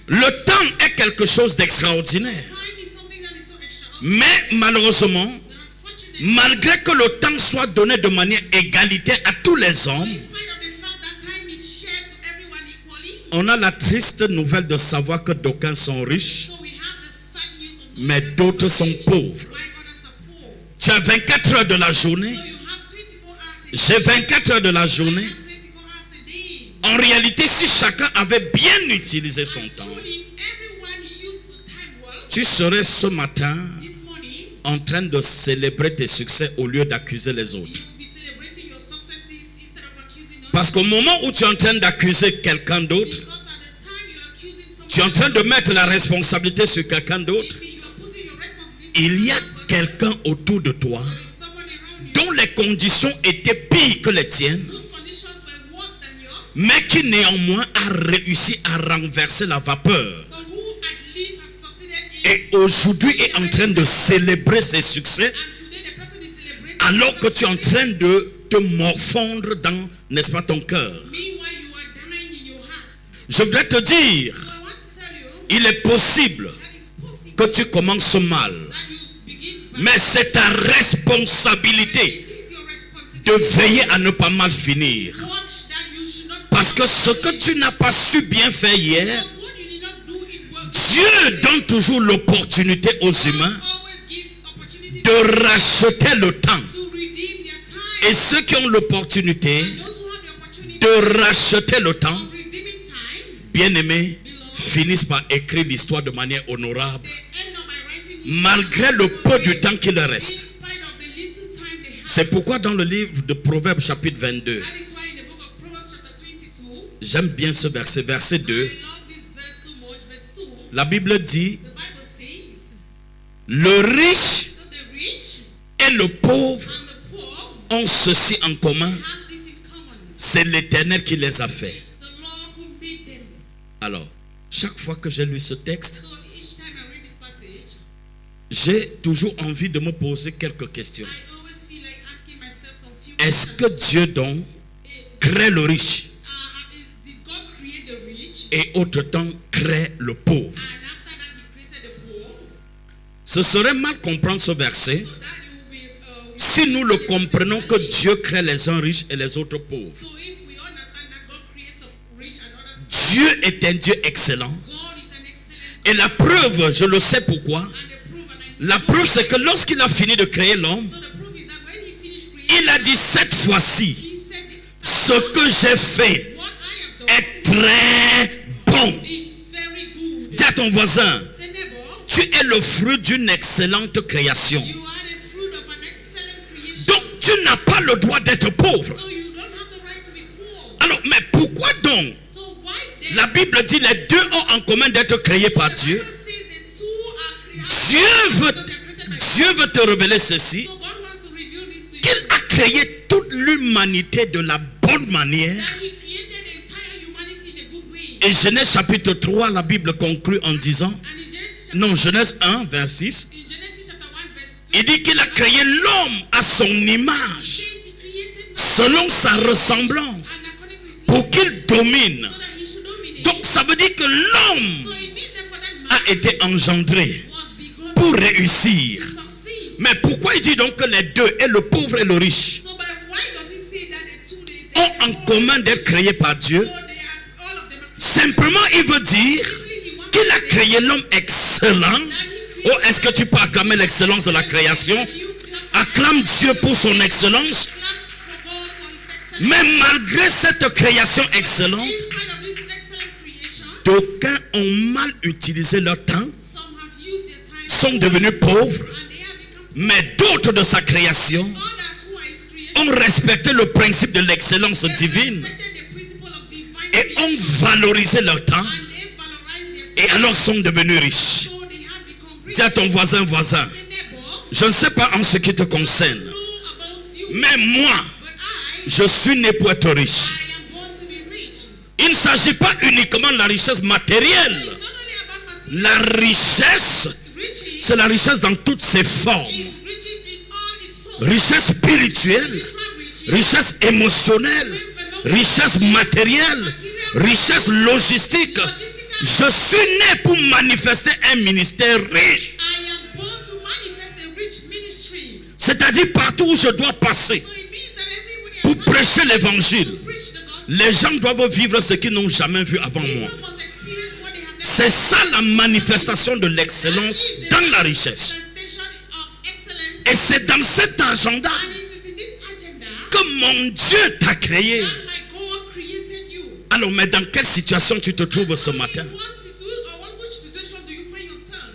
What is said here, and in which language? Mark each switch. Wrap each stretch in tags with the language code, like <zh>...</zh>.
<fr>Le temps est quelque chose d'extraordinaire.</fr> <en>Time is something that is so extraordinary.</en> <fr>Mais malheureusement,</fr> <en>But unfortunately,</en> <fr>malgré que le temps soit donné de manière égalitaire à tous les hommes,</fr> <en>in spite of the fact that time is shared to everyone equally,</en> <fr>on a la triste nouvelle de savoir que d'aucuns sont riches,</fr> <en>so we have the sad news of those</en> <fr>mais</fr> <en>that</en> <fr>d'autres</fr> <en>are</en> <fr>sont</fr> <en>rich,</en> <fr>pauvres.</fr> <en>while others are poor.</en> <fr>Tu as 24 heures de la journée,</fr> <en>So you have 24 hours a day.</en> <fr>j'ai 24 heures de la journée.</fr> <en>You have 24 hours a day.</en> <fr>En réalité, si chacun avait bien utilisé son temps,</fr> <en>Truly, if everyone used the time well,</en> <fr>tu serais ce matin</fr> <en>this morning,</en> <fr>en train de célébrer tes succès au lieu d'accuser les autres.</fr> <en>you will be celebrating your successes instead of accusing others.</en> <fr>Parce qu'au moment où tu es en train d'accuser quelqu'un d'autre,</fr> <en>Because at the time you are accusing someone,</en> <fr>tu es en train de mettre la responsabilité sur quelqu'un d'autre,</fr> <en>you are putting your responsibility</en> <fr>il y a</fr> <en>on someone else.</en> <fr>quelqu'un autour de toi</fr> <en>There is someone around you</en> <fr>dont les conditions étaient pires que les tiennes,</fr> <en>whose conditions were worse than yours,</en> <fr>mais qui néanmoins a réussi à renverser la vapeur.</fr> <en>but who at least has succeeded in.</en> <fr>Et aujourd'hui est en train de célébrer ses succès,</fr> <en>And today the person is celebrating.</en> <fr>alors que tu es en train de te morfondre dans, n'est-ce pas, ton cœur.</fr> <en>Meanwhile, you are dying in your heart.</en> <fr>Je voudrais te dire,</fr> <en>So I want to tell you</en> <fr>il est possible</fr> <en>that it's possible</en> <fr>que tu commences mal,</fr> <en>that you begin by</en> <fr>mais c'est ta responsabilité</fr> <en>it is your responsibility</en> <fr>de veiller à ne pas mal finir.</fr> <en>to watch that you should not</en> <fr>Parce que ce que tu n'as pas su bien faire hier,</fr> <en>because what you did not do it well.</en> <fr>Dieu donne toujours l'opportunité aux</fr> <en>God</en> <fr>humains</fr> <en>always gives opportunity</en> <fr>de racheter le temps.</fr> <en>to redeem their time.</en> <fr>Et ceux qui ont l'opportunité</fr> <en>And those who have the opportunity</en> <fr>de racheter le temps,</fr> <en>of redeeming time,</en> <fr>bien-aimés, finissent par écrire l'histoire de manière honorable,</fr> <en>they end up by writing</en> <fr>malgré le peu du temps qui leur</fr> <en>in</en> <fr>reste.</fr> <en>spite of the little time they have.</en> <fr>C'est pourquoi dans le livre de Proverbes chapitre 22,</fr> <en>That is why in the book of Proverbs chapter 22,</en> <fr>j'aime bien ce verset, verset 2,</fr> <en>I love this verse so much. Verse 2,</en> <fr>la Bible dit,</fr> <en>the Bible says,</en> <fr>le riche</fr> <en>so the rich</en> <fr>et le pauvre</fr> <en>and the poor</en> <fr>ont ceci en commun,</fr> <en>have this in common.</en> <fr>c'est l'Éternel qui les a fait.</fr> <en>It's the Lord who made them.</en> <fr>Alors, chaque fois que j'ai lu ce texte,</fr> <en>So each time I read this passage,</en> <fr>j'ai toujours envie de me poser quelques questions.</fr> <en>I always feel like asking myself some few</en> <fr>Est-ce</fr> <en>questions.</en> <fr>que Dieu donc crée le riche</fr> <en>Did God create the rich?</en> <fr>et autre-temps crée le pauvre?</fr> <en>And after that, He created the poor.</en> <fr>Ce serait mal comprendre ce verset</fr> <en>So that it will be.</en> <fr>si nous le comprenons que Dieu crée les uns riches et les autres pauvres.</fr> <en>So if we understand that God creates some rich and others,</en> <fr>Dieu est un Dieu excellent.</fr> <en>God is an excellent.</en> <fr>Et la preuve, je le sais pourquoi.</fr> <en>And the proof, and I</en> <fr>La preuve, c'est que lorsqu'il a fini de créer l'homme,</fr> <en>so the proof is that when</en> <fr>Il a dit cette fois-ci,</fr> <en>He said,</en> <fr>ce que j'ai fait</fr> <en>what I have done</en> <fr>est très bon.</fr> <en>is very good.</en> <fr>Dis à ton voisin,</fr> <en>Say, neighbor,</en> <fr>tu es le fruit d'une excellente création.</fr> <en>you are the fruit of an excellent creation.</en> <fr>Donc tu n'as pas le droit d'être pauvre.</fr> <en>So you don't have the right to be poor.</en> <fr>Alors, mais pourquoi donc</fr> <en>So why then?</en> <fr>la Bible dit les deux ont en commun d'être créés par</fr> <en>The</en> <fr>Dieu?</fr> <en>Bible says the two are created</en> <fr>Dieu veut,</fr> <en>because they are created by</en> <fr>Dieu veut te révéler ceci,</fr> <en>So God wants to reveal this to you.</en> <fr>qu'il a créé toute l'humanité de la bonne manière.</fr> <en>That He created the entire humanity in a good way.</en> <fr>Et Genèse chapitre 3, la Bible conclut en disant,</fr> <en>And in Genesis,</en> <fr>non, Genèse 1, vers 6,</fr> <en>in Genesis chapter 1 verse 2,</en> <fr>il dit qu'il a créé l'homme à son image,</fr> <en>says He created man</en> <fr>selon sa ressemblance,</fr> <en>and according to His</en> <fr>pour</fr> <en>image,</en> <fr>qu'il domine.</fr> <en>so that He should dominate.</en> <fr>Donc ça veut dire que l'homme</fr> <en>So it means that for that man</en> <fr>a été engendré</fr> <en>was begotten</en> <fr>pour réussir.</fr> <en>to succeed.</en> <fr>Mais pourquoi il dit donc que les deux, et le pauvre et le riche,</fr> <en>So but why does He say that the two</en> <fr>ont en commun d'être créés par Dieu?</fr> <en>So they are all of them are</en> <fr>Simplement, il veut dire</fr> <en>simply He wants</en> <fr>qu'il a</fr> <en>to say</en> <fr>créé l'homme excellent. Oh, est-ce que tu peux acclamer l'excellence de la création?</fr> <en>you clap</en> <fr>Acclame Dieu pour son excellence.</fr> <en>for God for His excellence.</en> <fr>Mais malgré cette création excellente,</fr> <en>In spite of this excellent creation,</en> <fr>d'aucuns ont mal utilisé leur temps,</fr> <en>some have used their time</en> <fr>sont devenus pauvres,</fr> <en>and they have become</en> <fr>mais d'autres de sa création</fr> <en>others who are His creation.</en> <fr>ont respecté le principe de l'excellence</fr> <en>They</en> <fr>divine</fr> <en>respected the principle of divine</en> <fr>et ont</fr> <en>creation</en> <fr>valorisé leur temps</fr> <en>and they valorized their</en> <fr>et alors sont devenus riches.</fr> <en>so they have become rich.</en> <fr>Dis à ton voisin,</fr> <en>Say, neighbor,</en> <fr>je ne sais pas en ce qui te concerne,</fr> <en>know about you,</en> <fr>mais moi,</fr> <en>but I</en> <fr>je suis né pour être riche.</fr> <en>am born to be rich.</en> <fr>Il ne s'agit pas uniquement de la richesse matérielle.</fr> <en>It's not only about material</en> <fr>La richesse,</fr> <en>riches,</en> <fr>c'est la richesse dans toutes ses formes.</fr> <en>it's riches in all its forms.</en> <fr>Richesse spirituelle,</fr> <en>Spiritual riches,</en> <fr>richesse émotionnelle, richesse matérielle, richesse logistique. Je suis né pour manifester un ministère riche.</fr> <en>I am born to manifest a rich ministry.</en> <fr>C'est-à-dire partout où je dois passer</fr> <en>So it means that everywhere</en> <fr>pour</fr> <en>I must</en> <fr>prêcher l'évangile,</fr> <en>preach the gospel.</en> <fr>les gens doivent vivre ce qu'ils n'ont jamais vu avant moi.</fr> <en>People must experience what they have never</en> <fr>C'est ça la manifestation de l'excellence dans la richesse.</fr> <en>manifestation of excellence.</en> <fr>Et c'est dans cet agenda</fr> <en>And it is in this agenda</en> <fr>que mon Dieu t'a créé.</fr> <en>that my God created you.</en> <fr>Alors, mais dans quelle situation tu te trouves ce matin?</fr> <en>Which situation do you find yourself?</en>